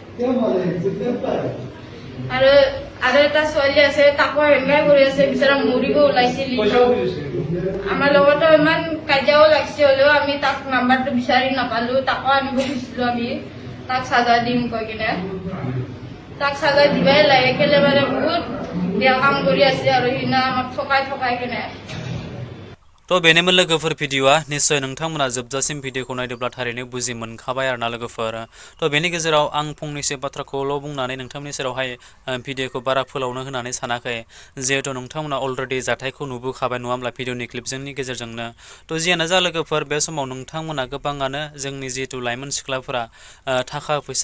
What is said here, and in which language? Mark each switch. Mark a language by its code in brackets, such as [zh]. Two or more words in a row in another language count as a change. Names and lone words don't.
[as] আৰু এটা ছোৱালী আছে তাকো হেংগাই কৰি আছে বিচৰা মৰিব ওলাইছিল আমাৰ লগতো ইমান কাজিয়াও লাগিছে হ'লেও আমি তাক নাম্বাৰটো বিচাৰি নাপালো তাকো আনিব খুজিছিলো আমি তাক চাজা দিম কৈ কিনে তাক চাজা দিবাই লাগে কেলে মানে বহুত বেয়া কাম কৰি আছে আৰু সিদিনা আমাক ঠকাই কিনে [brx] तो बेनोमोन लोगोफोर भिडिअआ निश्चय नोंथांमोना जोबजासिम भिडिअखौ नायदोंब्ला थारैनो बुजि मोनखाबाय आरोना लोगोफोर तो बेनि गेजेराव आं फंनैसो बाथ्राखौल' बुंनानै नोंथांमोननि सेरावहाय भिडिअखौ बारा फोलावनो होननानै सानाखै जिहेतु नोंथांमोना अलरेडि जाथायखौ नुबोखाबाय नङा होमब्ला भिडिअनि क्लिपजोंनि गेजेरजोंनो तो जियानो जा लोगोफोर बे समाव नोंथांमोना गोबाङानो जोंनि जिहेतु लाइमोन सिख्लाफोरा थाखा फैसा